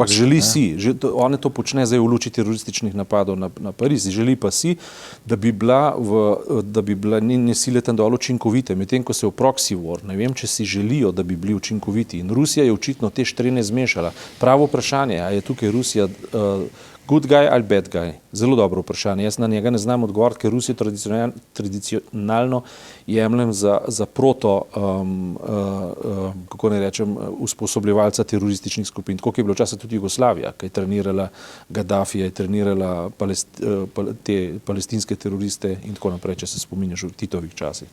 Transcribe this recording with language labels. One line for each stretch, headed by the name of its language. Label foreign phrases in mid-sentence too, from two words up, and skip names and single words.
Slovenian: Ampak želi si, on to počne zdaj v luči terorističnih napadov na Pariz, želi pa si, da bi bila njene sile tam dol učinkovite, medtem ko se v
English: proxy war,
Slovenian: ne vem, če si želijo, da bi bili učinkoviti. In Rusija je očitno te štrene zmešala. Pravo vprašanje, a je tukaj Rusija
English: good guy
Slovenian: ali
English: bad guy?
Slovenian: Zelo dobro vprašanje. Jaz na njega ne znam odgovoriti, ker Rusijo tradicionalno jemljem za kako ne rečem, usposobljevalca terorističnih skupin. Tako je bilo včasih tudi Jugoslavija, ki je trenirala Gaddafija, je trenirala te palestinske teroriste in tako naprej, če se spominjaš v Titovih časih.